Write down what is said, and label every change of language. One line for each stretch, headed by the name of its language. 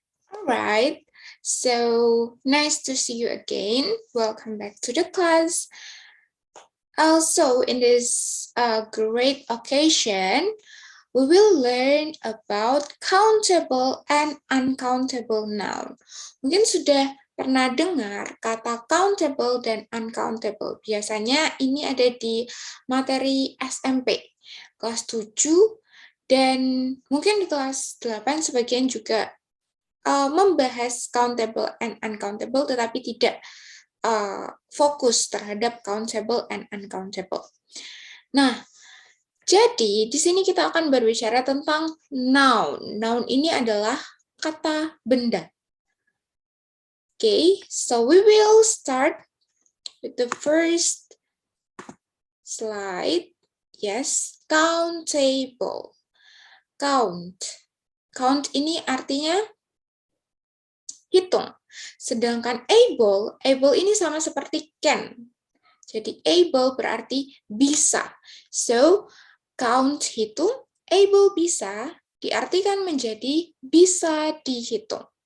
English: Alright, so nice to see you again. Welcome back to the class. Also, in this great occasion, we will learn about countable and uncountable noun.
Indonesian: Mungkin sudah pernah dengar kata countable dan uncountable. Biasanya ini ada di materi SMP, kelas 7, dan mungkin di kelas 8 sebagian juga membahas countable and uncountable, tetapi tidak fokus terhadap countable and uncountable. Nah, jadi di sini kita akan berbicara tentang noun. Noun ini adalah kata benda.
English: Okay, so we will start with the first slide. Yes, countable. Count.
Indonesian: Count ini artinya hitung. Sedangkan able ini sama seperti can. Jadi able berarti bisa.
English: So, count hitung, able bisa,
Indonesian: diartikan menjadi bisa dihitung.